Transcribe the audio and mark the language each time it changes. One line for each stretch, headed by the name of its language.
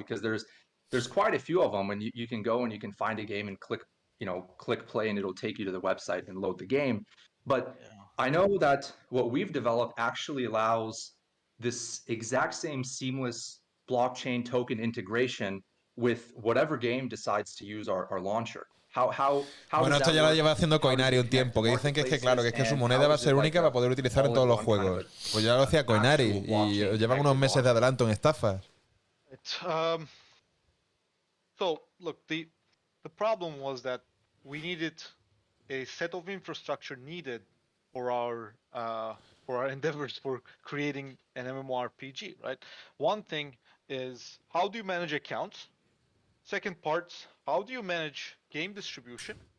English: Because there's quite a few of them, and you can go and you can find a game and click play and it'll take you to the website and load the game. But I know that what we've developed actually allows this exact same seamless blockchain token integration with whatever game decides to use our launcher.
Spanish: Bueno, esto ya lo lleva haciendo Coinari un tiempo, que dicen que es que claro, que es que su moneda va a ser única para poder utilizar en todos los juegos. Pues ya lo hacía Coinari y llevan unos meses de adelanto en estafas.
English: So, look, the problem was that we needed a set of infrastructure needed for our endeavors for creating an MMORPG, right? One thing is, how do you manage accounts? Second part, how do you manage game distribution?